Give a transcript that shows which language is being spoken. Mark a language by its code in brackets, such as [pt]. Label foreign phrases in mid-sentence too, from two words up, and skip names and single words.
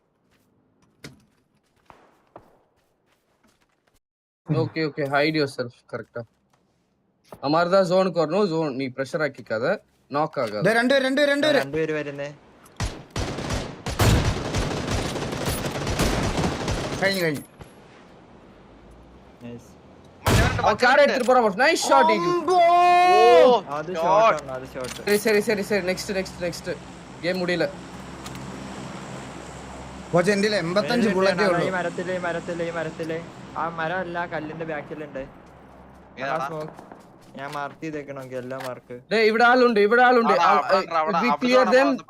[ta] ஓகே ஓகே [en] hide yourself [ta] கரெக்ட்டா. அமர்தா ஜோனுக்கு வரணும். ஜோன் நீ பிரஷர் ஆக்கிக்காத, நாக் ஆகாத. [ml] രണ്ടുപേര് വരുന്നേ. കഴിഞ്ഞു. [ta] கார் எடுத்துட்டு போறோம். [en] nice shot [ta] ஈகிள். [ml] അത് ഷോട്ട്. [ta] சரி [en] next game [ta] முடியல. [ml] കോച്ച് എന്റെ 85 ബുള്ളറ്റേ ഉള്ളൂ. ഈ മരത്തില് ആ മരം അല്ല, കല്ലിന്റെ ബാക്കിലുണ്ട്. ഞാൻ മാർക്ക് ചെയ്തേക്കണമെങ്കിൽ എല്ലാ മാർക്ക്. ഇവിടെ ആളുണ്ട്. [en] We clear them.